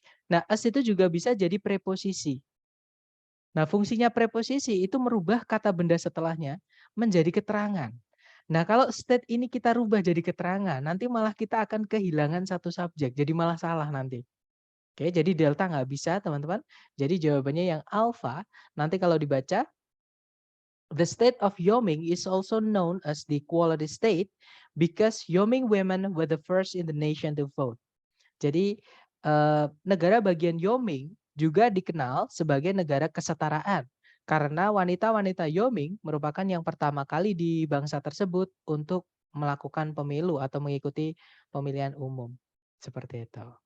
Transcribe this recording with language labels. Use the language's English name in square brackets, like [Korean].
[Indonesian] Nah, as itu juga bisa jadi preposisi. Nah, fungsinya preposisi itu merubah kata benda setelahnya menjadi keterangan. Nah, kalau state ini kita rubah jadi keterangan, nanti malah kita akan kehilangan satu subjek. Jadi malah salah nanti. Oke, jadi delta nggak bisa, teman-teman. Jadi jawabannya yang alpha. [English] Nanti kalau dibaca, the state of Yoming is also known as the equality state because Yoming women were the first in the nation to vote. [Indonesian] Jadi negara bagian Yoming juga dikenal sebagai negara kesetaraan karena wanita-wanita Yoming merupakan yang pertama kali di bangsa tersebut untuk melakukan pemilu atau mengikuti pemilihan umum. Seperti itu.